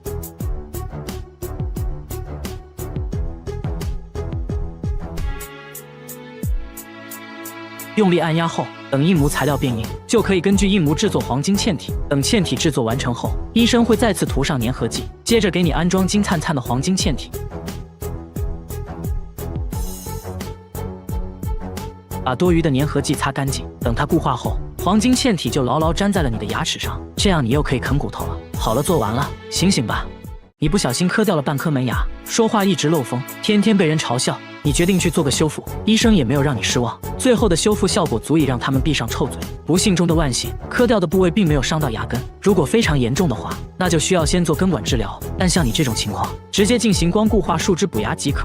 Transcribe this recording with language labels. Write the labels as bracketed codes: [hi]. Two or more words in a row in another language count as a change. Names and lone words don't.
[zh] 用力按压後，等印模材料变硬，就可以根据印模制作黃金嵌體。等嵌體制作完成後，醫生會再次塗上粘合劑，接着給你安裝金燦燦的黃金嵌體。把多餘的粘合劑擦乾淨，等它固化後，黃金嵌體就牢牢粘在了你的牙齒上，這樣你又可以啃骨頭了。好了，做完了，醒醒吧！你不小心磕掉了半顆門牙，說話一直漏風，天天被人嘲笑。你決定去做個修復，醫生也沒有讓你失望，最後的修復效果足以讓他們閉上臭嘴。不幸中的萬幸，磕掉的部位並沒有傷到牙根。如果非常嚴重的話，那就需要先做根管治療。但像你這種情況，直接進行光固化樹脂補牙即可。